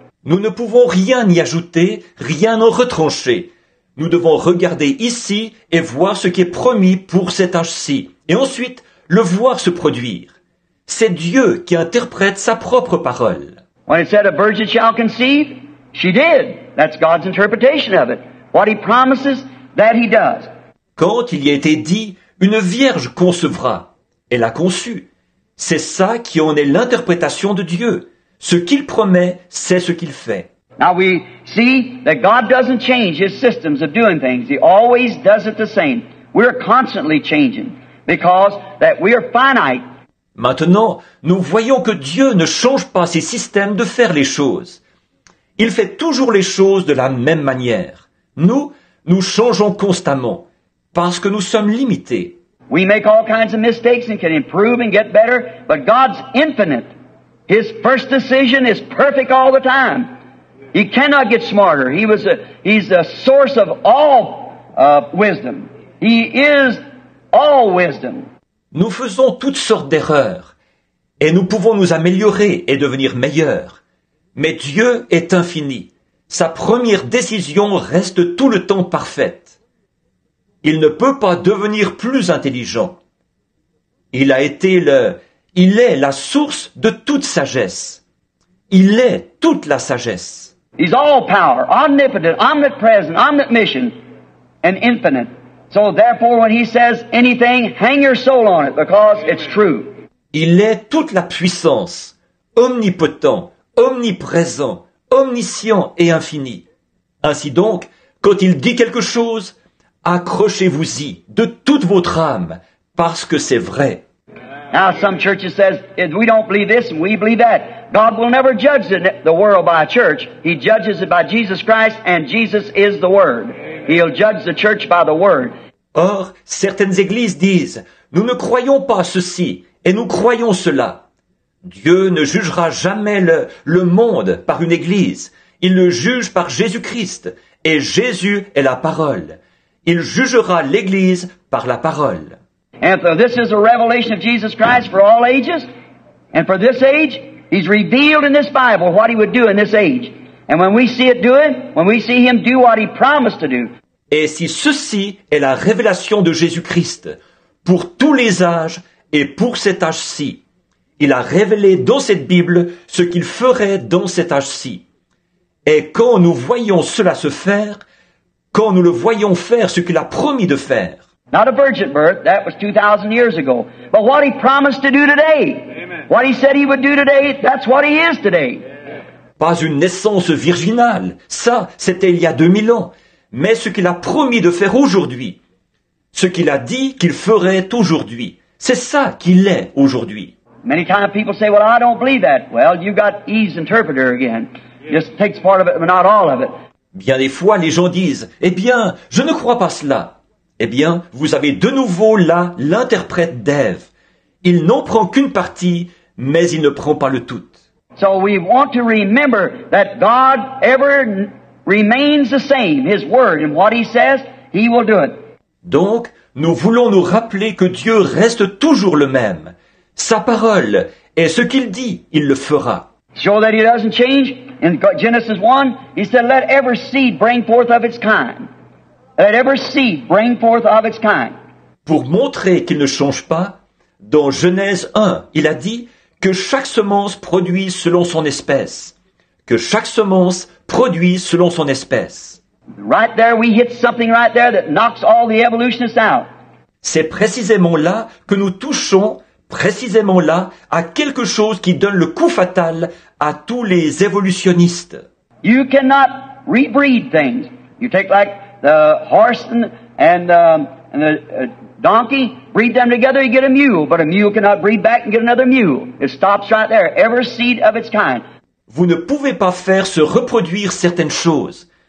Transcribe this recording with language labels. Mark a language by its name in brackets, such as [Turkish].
[French] Nous ne pouvons rien y ajouter, rien en retrancher. Nous devons regarder ici et voir ce qui est promis pour cet âge-ci, et ensuite le voir se produire. C'est Dieu qui interprète sa propre parole. [English] When it said a virgin shall conceive, she did. That's God's interpretation of it. What He promises, that He does. [French] Quand il y a été dit, une vierge concevra, elle a conçu. C'est ça qui en est l'interprétation de Dieu. Ce qu'il promet, c'est ce qu'il fait. [English] Now we see that God doesn't change His systems of doing things. He always does it the same. We're constantly changing because that we are finite. [French] Maintenant, nous voyons que Dieu ne change pas ses systèmes de faire les choses. Il fait toujours les choses de la même manière. Nous changeons constamment, parce que nous sommes limités. [English] We make all kinds of mistakes and can improve and get better, but God's infinite. His first decision is perfect all the time. He cannot get smarter. He's the source of all wisdom. He is all wisdom. [French] Nous faisons toutes sortes d'erreurs, et nous pouvons nous améliorer et devenir meilleurs. Mais Dieu est infini. Sa première décision reste tout le temps parfaite. Il ne peut pas devenir plus intelligent. Il est la source de toute sagesse. Il est toute la sagesse. [English] He's all power, omnipotent, omnipresent, omniscient, and infinite. So therefore when he says anything, hang your soul on it because it's true. [French] Il est toute la puissance, omnipotent, omniprésent, omniscient et infini. Ainsi donc, quand il dit quelque chose, accrochez-vous-y de toute votre âme, parce que c'est vrai. [English] Now some churches says, if we don't believe this and we believe that, God will never judge the world by a church. He judges it by Jesus Christ, and Jesus is the Word. He'll judge the church by the Word. [French] Or, certaines églises disent, nous ne croyons pas ceci, et nous croyons cela. Dieu ne jugera jamais le monde par une église. Il le juge par Jésus-Christ, et Jésus est la parole. Il jugera l'église par la parole. [English] And for this is a revelation of Jesus Christ for all ages, and for this age, He's revealed in this Bible what He would do in this age. And when we see it do it, when we see Him do what He promised to do. [French] Et si ceci est la révélation de Jésus-Christ pour tous les âges et pour cet âge-ci, il a révélé dans cette Bible ce qu'il ferait dans cet âge-ci. Et quand nous voyons cela se faire, quand nous le voyons faire ce qu'il a promis de faire, [English] not a virgin birth, that was 2,000 years ago. But what He promised to do today, Amen. What He said He would do today, that's what He is today. [French] Pas une naissance virginale, ça c'était il y a 2000 ans, mais ce qu'il a promis de faire aujourd'hui, ce qu'il a dit qu'il ferait aujourd'hui, c'est ça qu'il est aujourd'hui. [English] Many times people say, well, I don't believe that. Well, you got Eve's interpreter again. Just takes part of it, but not all of it. [French] Bien des fois, les gens disent, eh bien, je ne crois pas cela. Eh bien, vous avez de nouveau là l'interprète d'Ève. Il n'en prend qu'une partie, mais il ne prend pas le tout. [English] So we want to remember that God ever remains the same. His word and what He says, He will do it. [French] Donc, nous voulons nous rappeler que Dieu reste toujours le même. Sa parole et ce qu'il dit, il le fera. [English] Show that He doesn't change. In Genesis 1, He said, let every seed bring forth of its kind. Let every seed bring forth of its kind. [French] Pour montrer qu'il ne change pas, dans Genèse 1, il a dit que chaque semence produise selon son espèce. Que chaque semence produise selon son espèce. [English] Right there, we hit something right there that knocks all the evolutionists out. [French] C'est précisément là que nous touchons, précisément là, à quelque chose qui donne le coup fatal à tous les évolutionnistes. [English] You cannot rebreed things. You take like the horse and the donkey, breed them together, you get a mule. But a mule cannot breed back and get another mule. It stops right there. Every seed of its kind. [French] Vous ne pouvez pas faire se reproduire certaines choses.